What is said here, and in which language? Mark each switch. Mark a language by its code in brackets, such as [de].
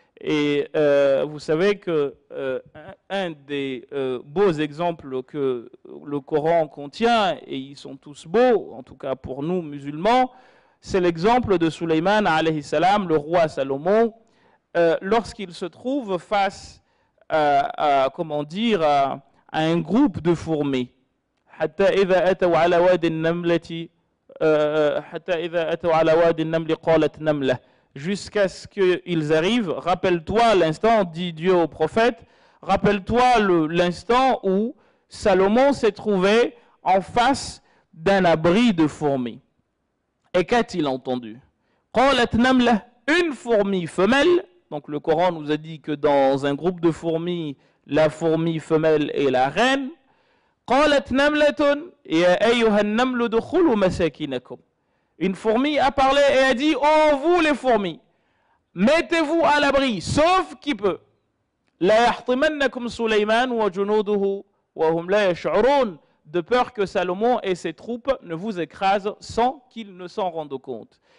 [fr] Et vous savez que un des beaux exemples que le Coran contient, et ils sont tous beaux, en tout cas pour nous musulmans, c'est l'exemple de Sulayman alayhi salam, le roi Salomon, lorsqu'il se trouve face comment dire, à un groupe de fourmis. [ar] حتى إذا أتوا على واد النملة حتى إذا أتوا على واد النمل قالت نملة. [fr] Jusqu'à ce qu'ils arrivent, rappelle-toi l'instant, dit Dieu au prophète, rappelle-toi l'instant où Salomon s'est trouvé en face d'un abri de fourmis. Et qu'a-t-il entendu? [ar] قالت نملة, [fr] une fourmi femelle. Donc le Coran nous a dit que dans un groupe de fourmis, la fourmi femelle est la reine. [ar] قالت نملة يا أيها النمل ادخلوا مساكنكم. [fr] Une fourmi a parlé et a dit, oh vous les fourmis, mettez-vous à l'abri, sauf qui peut. [ar] لا يحطمنكم سليمان وجنوده وهم لا يشعرون, [fr] de peur que Salomon et ses troupes ne vous écrasent sans qu'ils ne s'en rendent compte.